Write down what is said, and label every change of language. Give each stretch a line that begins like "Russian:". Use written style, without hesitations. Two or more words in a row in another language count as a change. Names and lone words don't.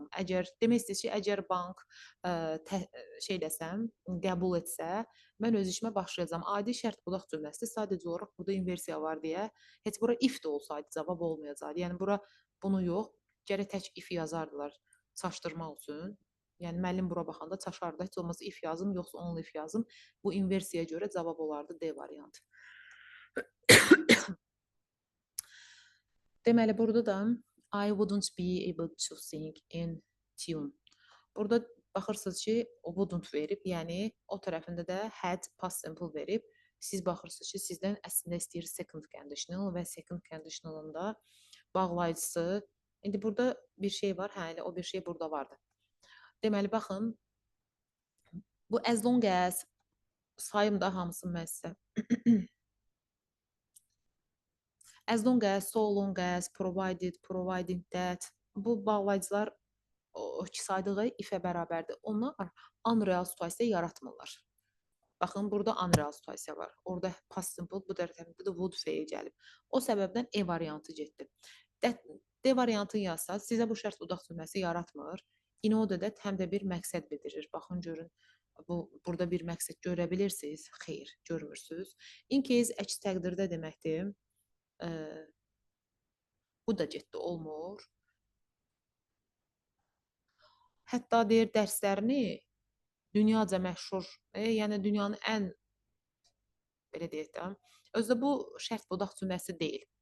Azerbaijani: Əgər demək istəyir ki, əgər bank qəbul etsə, mən öz işimə başlayacağam. Adi şərt budaq cümləsi sadəcə olaraq burada inversiya var deyə, heç bura if də olsaydı cavab olmayacaqdı. Yəni bura bunu yox, gərək tək if yazardılar çaşdırmaq üçün. Yəni müəllim bura baxanda çaşardı. Heç olmazsa if yazım, yoxsa
English: only if
Azerbaijani: yazım. Bu inversiyaya görə cavab olardı D variantı. Deməli, burada da
English: I wouldn't be able to sing in tune.
Azerbaijani: Burada baxırsınız ki, o wouldn't verib, yəni o tərəfində də had
English: past simple
Azerbaijani: verib. Siz baxırsınız ki, sizdən əslində istəyir
English: second conditional
Azerbaijani: və
English: second conditionalında
Azerbaijani: bağlayıcısı. İndi burada bir şey var, hə, o bir şey burada vardı. Deməli, baxın, bu
English: as long as
Azerbaijani: sayım da hamısı mən sizə.
English: As long as, so long as, provided, providing that.
Azerbaijani: Bu bağlayıcılar o iki saydığı if-ə bərabərdir. Onlar unreal situasiya yaratmırlar. Baxın, burada unreal situasiya var. Orada
English: past simple,
Azerbaijani: bu tərəfdə də would feil gəlib. O səbəbdən E variantı getdi. D variantını yazsaq, sizə bu şərt budaq cümləsi yaratmır.
English: In order that
Azerbaijani: həm də bir məqsəd bildirir. Baxın, görün, burada bir məqsəd görə bilirsiniz. Xeyr, görmürsünüz.
English: In case
Azerbaijani: əks təqdirdə deməkdir. Bu da getdi, olmur. Hətta deyir, dərslərini dünyaca məşhur, yəni dünyanın ən, belə deyək də, özdə bu şərt budaq cümləsi deyil.